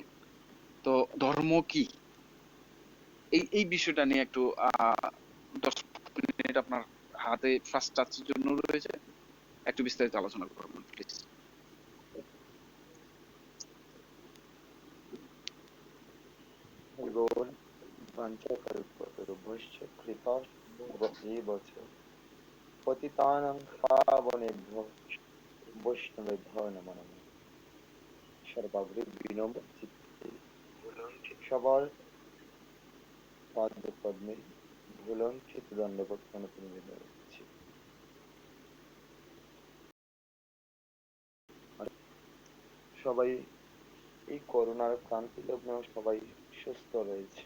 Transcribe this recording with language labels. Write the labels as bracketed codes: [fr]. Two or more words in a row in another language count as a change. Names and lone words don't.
[bn] তো ধর্ম কি, এই এই বিষয়টা নিয়ে একটু 10 মিনিট আপনার হাতে [en] first touch [bn] জন্য রয়েছে, একটু বিস্তারিত আলোচনা করবেন প্লিজ। [sa] बोल वाञ्छाकल्पतरुभ्यश्च कृपा एव च पतितानां पावनेभ्यो वैष्णवेभ्यो नमो नमः। [bn] সর্বাগ্রে বিনম্র চিত্তে সবার পাদপদ্মে ভুলণ্ঠিত দণ্ডবত প্রণত নিবেদন করছি। আর সবাই এই করোনার ক্রান্তি লগ্ন সবাই সুস্থ রয়েছেন